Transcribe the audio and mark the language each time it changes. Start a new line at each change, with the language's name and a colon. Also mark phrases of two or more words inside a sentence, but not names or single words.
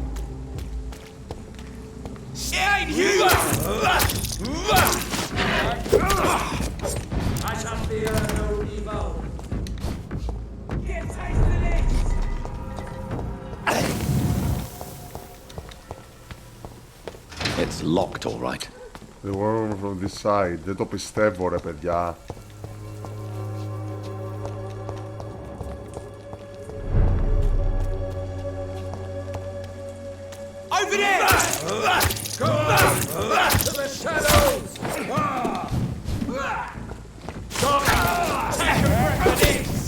English: Shit, you! I shall fear no evil. Get taste of this! It's locked, all right. The one from this side.
Greek: Δεν το πιστεύω, ρε παιδιά.
English: Over there! Go to the shadows! Take a breath of this!